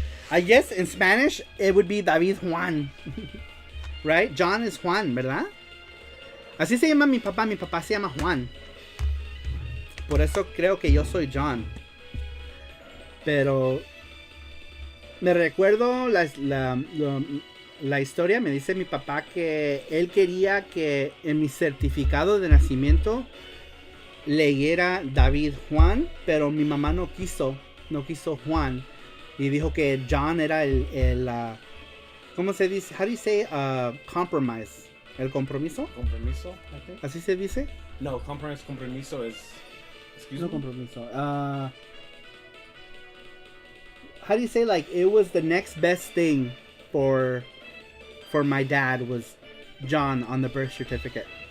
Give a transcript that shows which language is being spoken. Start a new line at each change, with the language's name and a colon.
English: I guess in Spanish it would be David Juan. Right? John is Juan,
Spanish: ¿verdad? Así se llama mi papá. Mi papá se llama Juan. Por eso creo que yo soy John. Pero me recuerdo la historia. Me dice mi papá que él quería que en mi certificado de nacimiento leyera David Juan, pero mi mamá no quiso Juan. Y dijo que John era el ¿cómo se dice?
English: How do you say compromise?
Spanish: ¿El compromiso?
English: Compromiso, I think.
Spanish: ¿Así se dice? No, compromiso es...
English: Excuse
Spanish: no
English: me?
Spanish: Compromiso.
English: How do you say, like, it was the next best thing for my dad was John on the birth certificate.